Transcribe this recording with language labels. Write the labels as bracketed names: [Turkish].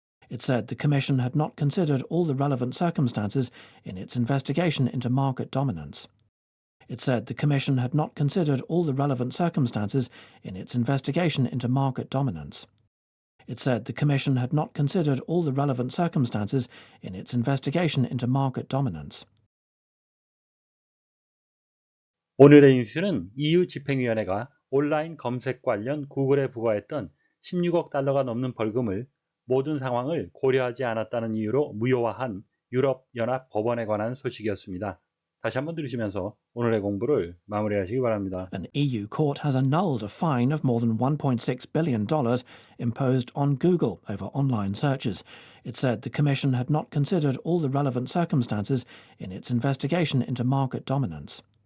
[English] It said the Commission had not considered all the relevant circumstances in its investigation into market dominance. It said the Commission had not considered all the relevant circumstances in its investigation into market dominance. It said the Commission had not considered all the relevant circumstances in its investigation into market dominance. [Korean] 오늘의 뉴스는 EU 집행위원회가 온라인 검색 관련 구글에 부과했던 16억 달러가 넘는 벌금을 모든 상황을 고려하지 않았다는 이유로 무효화한 유럽연합 법원에 관한 소식이었습니다. 다시 한번 들으시면서 오늘의 공부를 마무리하시기 바랍니다. [English] An EU court has annulled a fine of more than $1.6 billion imposed on Google over online searches. It said the Commission had not considered all the relevant circumstances in its investigation into market dominance.